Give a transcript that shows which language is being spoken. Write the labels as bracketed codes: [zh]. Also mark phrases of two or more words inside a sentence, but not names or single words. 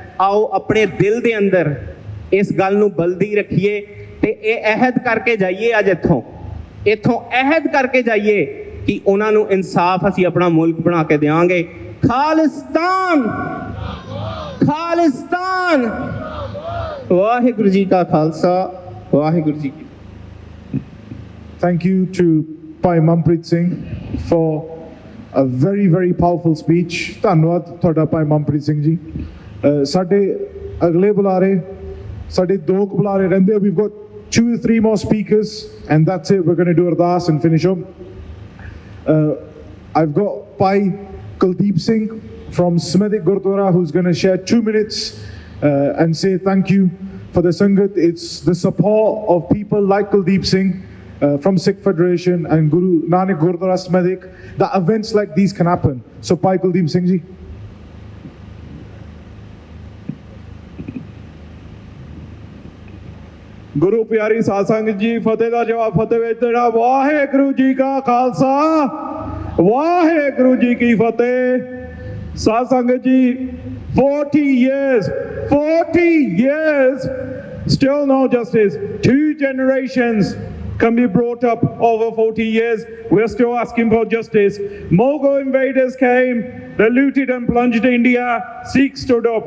[pa] ਆਓ ਆਪਣੇ ਦਿਲ ਦੇ ਅੰਦਰ ਇਸ ਗੱਲ ਨੂੰ ਬਲਦੀ ਰੱਖੀਏ ਤੇ ਇਹ ਅਹਿਦ ਕਰਕੇ ਜਾਈਏ, ਅੱਜ ਇੱਥੋਂ ਅਹਿਦ ਕਰਕੇ ਜਾਈਏ ਕਿ ਉਹਨਾਂ ਨੂੰ ਇਨਸਾਫ ਅਸੀਂ ਆਪਣਾ ਮੁਲਕ ਬਣਾ ਕੇ ਦੇਵਾਂਗੇ। ਖਾਲਿਸਤਾਨ, ਖਾਲਿਸਤਾਨ। ਵਾਹਿਗੁਰੂ ਜੀ ਕਾ ਖਾਲਸਾ, ਵਾਹਿਗੁਰੂ ਜੀ ਕੀ। [en] Thank you to Bhai Manpreet Singh for a very, very powerful speech. [pa] ਧੰਨਵਾਦ ਤੁਹਾਡਾ ਭਾਈ ਮਨਪ੍ਰੀਤ ਸਿੰਘ ਜੀ। ਸਾਡੇ ਅਗਲੇ ਬੁਲਾਰੇ, ਸਾਡੇ 2 ਬੁਲਾਰੇ ਰਹਿੰਦੇ। [en] We've got 2 or 3 more speakers and that's it. We're going to do Ardas and finish up. I've got Bhai Kuldeep Singh from Smidik Gurdwara who's going to share 2 minutes and say thank you for the Sangat. It's the support of people like Kuldeep Singh from Sikh Federation and Guru Nanak Gurdwara Smidik that events like these can happen. So Bhai Kuldeep Singh ji. [pa] ਗੁਰੂ ਪਿਆਰੀ ਸਾਧ ਸੰਗਤ ਜੀ, ਫ਼ਤਿਹ ਕਾ ਜਵਾਬ ਫ਼ਤਿਹ ਵਿੱਚ ਦੇਣਾ। ਵਾਹਿਗੁਰੂ ਜੀ ਕਾ ਖ਼ਾਲਸਾ, ਵਾਹਿਗੁਰੂ ਜੀ ਕੀ ਫ਼ਤਿਹ। ਸਾਧ ਸੰਗਤ ਜੀ, [en] 40 years, still no justice. 2 generations can be brought up over 40 years. We're still asking for justice. Mughal invaders came, they looted and plunged India. Sikhs stood up.